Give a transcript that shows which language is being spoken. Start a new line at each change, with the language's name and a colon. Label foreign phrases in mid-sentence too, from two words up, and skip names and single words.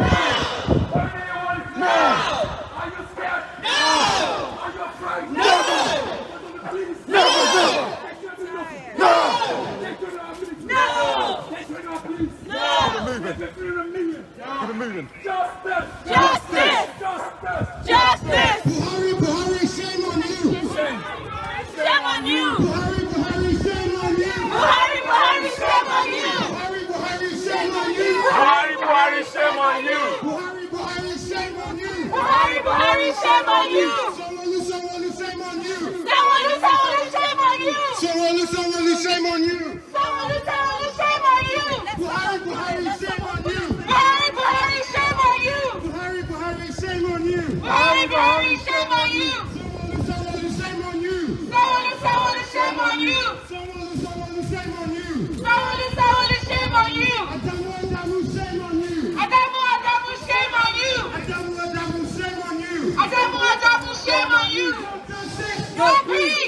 English: When do you want it? Are you scared? Are you afraid? Keep it moving. Justice! Justice. Justice! Justice. Buhari, Buhari, shame on you! Shame on you. Buhari, Buhari, shame on you! Buhari, Buhari, shame on you. Buhari, Buhari, shame on you! Buhari, Buhari, shame on you! Buhari, Buhari, shame on you! Buhari, Buhari, shame on you. Someone, shame on you! Someone, shame on you. Someone, shame on you! Someone, shame on you. Buhari, Buhari, shame on you! Buhari, Buhari, shame on you. Buhari, Buhari, shame on you! Buhari, Buhari, shame on you. Someone, shame on you! Someone, shame on you. Someone, shame on you! Someone, shame on you. Adamu, shame on you! Adamu, shame on you. Adamu, shame on you! Adamu, shame on you. No peace.